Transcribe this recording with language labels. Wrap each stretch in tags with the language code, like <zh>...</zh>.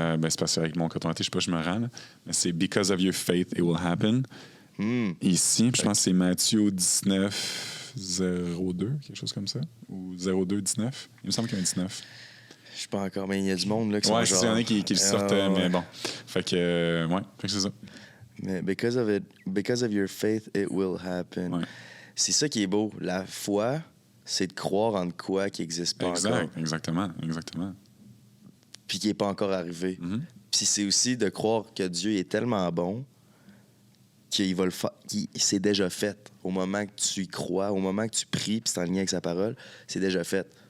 <fr>C'est parce qu'avec mon coton-tige, je sais pas, je me rends. Là. Mais c'est</fr> <en>Because of your faith, it will happen.</en> <fr>Ici, je pense que c'est Matthieu 19, 02, quelque chose comme ça. Ou 02, 19. Il me semble qu'il y a un 19. Je suis pas encore, mais il y a du monde là, qui sont Ouais, genre... il y en a qui le sortent, mais bon. Fait que c'est ça. Mais</fr> <en>because of your faith, it will happen.</en> <fr>Ouais. C'est ça qui est beau. La foi, c'est de croire en quoi qui n'existe pas encore. Exactement. Puis qui n'est pas encore arrivé. Mm-hmm. Puis c'est aussi de croire que Dieu est tellement bon qu'il va le faire, c'est déjà fait. Au moment que tu y crois, au moment que tu pries, puis c'est en lien avec sa parole, c'est déjà fait.</fr>